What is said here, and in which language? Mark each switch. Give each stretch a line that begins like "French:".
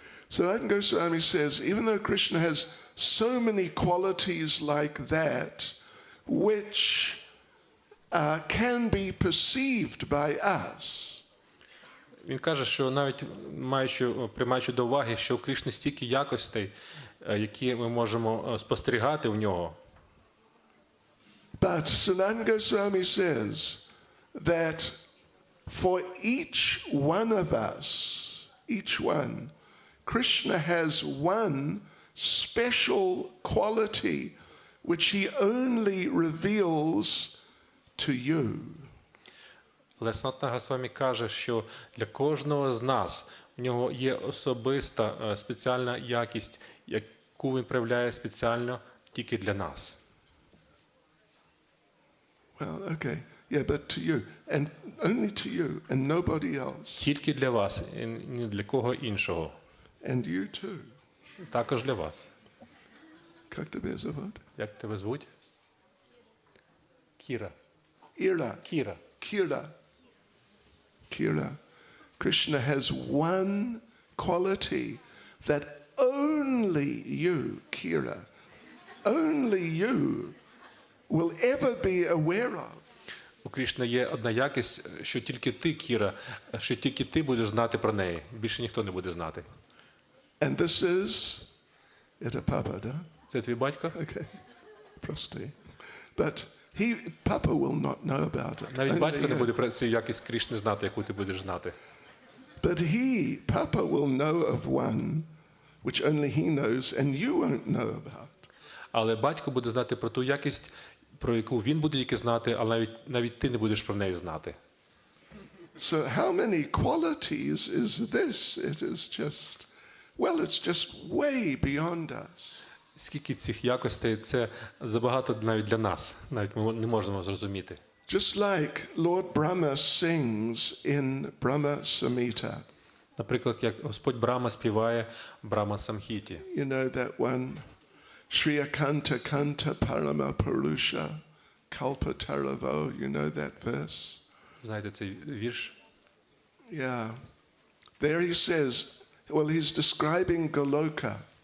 English: Sanatana Goswami says, even though Krishna has so many qualities like that, which can be perceived by us,
Ukrainian: Він каже, що навіть приймаючи до уваги, що у Крішни стільки якостей, які ми можемо спостерігати в нього.
English: but Sanatana Goswami says that for each one of us, each one, Krishna has one special quality which he only reveals to you.
Ukrainian: Але Санатана Госвамі каже, що для кожного з нас в нього є особиста спеціальна якість, яку він проявляє спеціально тільки для нас.
English: Well, okay. Yeah, but to you, and only to you, and nobody else.
Ukrainian: Тільки для вас, і ні для кого іншого.
English: And you too.
Ukrainian: Також для вас.
Russian: Как тебя зовут?
Ukrainian: Як тебе звуть? Кіра.
English: Ira.
Ukrainian: Кіра.
English: Kira. Kira. Krishna has one quality that only you, Kira, only you will ever be aware of.
Ukrainian: У Крішни є одна якість, що тільки ти, Кіра, що тільки ти будеш знати про неї. Більше ніхто не буде знати.
English: And this is
Russian: это
English: Papa,
Russian: да?
Ukrainian: Це твій батько?
English: Okay.
Russian: Прости.
English: But Papa will not know about it.
Ukrainian: Навіть
English: Only
Ukrainian: батько не
English: you.
Ukrainian: буде про цю якість Крішни знати, яку ти будеш знати.
English: But Papa will know of one which only he knows and you won't know about.
Ukrainian: Але батько буде знати про ту якість, про яку він буде тільки знати, але навіть ти не будеш про неї знати.
English: So how many qualities is this? It is just, well, it's just way beyond us.
Ukrainian: Скільки цих якостей, це забагато навіть для нас. Навіть ми не можемо зрозуміти.
English: Just like Lord Brahma sings in Brahma Samhita.
Ukrainian: Наприклад, як Господь Брахма співає Брахма Самхіті.
English: You know that one,
Sanskrit: Shriya Kanta Kanta Parama Purusha Kalpa Taravo,
English: you know that verse?
Ukrainian: Знаєте цей вірш?
English: Yeah. There he says, well, he's describing Goloka.